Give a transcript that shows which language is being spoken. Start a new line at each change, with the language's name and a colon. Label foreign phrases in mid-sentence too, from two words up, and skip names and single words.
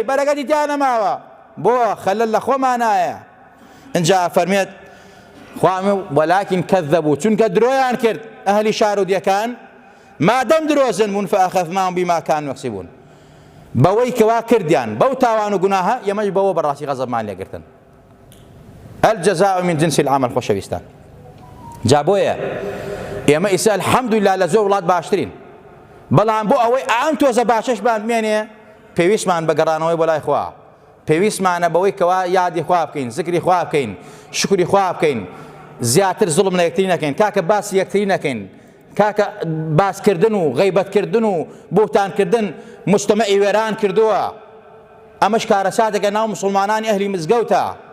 Central Kurdish: بەرەکەتی تیان نەماوە بۆ خەلەل لە خۆمانایە اینجا فەرمێت خوا
Arabic: وەلاکین کەذەبوو
Central Kurdish: چونکە درۆیان کرد ئەهلی شارودیەکان مادەم درۆزن بوون
Arabic: فەئەخەذناهم بیما کانوا یەکسیبون
Central Kurdish: بەوەی کەوا کردیان بەو تاوان و گوناهە ئێمەش بەوە بەڕاستی غەزەبمان لێگرتن
Arabic: الجەزاء من جنس العمل
Central Kurdish: خۆشەویستان جا بۆیە ئێمە ئیسا الحەمدولله لە زۆر وڵات باشترین بەڵام بۆ ئەوەی ئەم تۆزە باشەشمان بمێنێ پێویستمان بە گەڕانەوەی بۆ لای خوا پێویستمانە بەوەی کەوا یادی خوا بکەین زیکری خوا بکەین شکری خوا بکەین زیاتر زوڵم لە یەکتری نەکەین کاکە باسی یەکتری نەکەین کاکە باسکردن و غەیبەتکردن و بوتانکردن مجتەمەعی وێران کردووە ئەمەش کارەساتێکە ناو مسلمانانی ئەهلی مزگەوتە